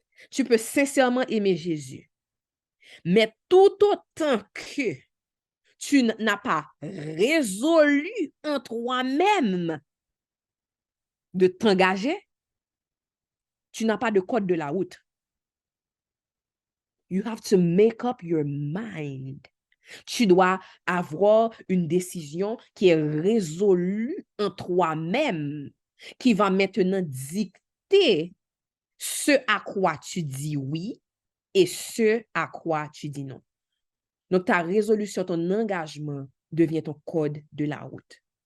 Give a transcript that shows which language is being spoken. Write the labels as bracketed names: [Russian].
[French] Tu peux sincèrement aimer Jésus. Mais tout autant que tu n'as pas résolu en toi-même de t'engager, tu n'as pas de code de la route. [English] You have to make up your mind. [French] Tu dois avoir une décision qui est résolue en toi-même, qui va maintenant dicter ce à quoi tu dis oui et ce à quoi tu dis non. Donc, ta résolution, ton engagement devient ton code de la route.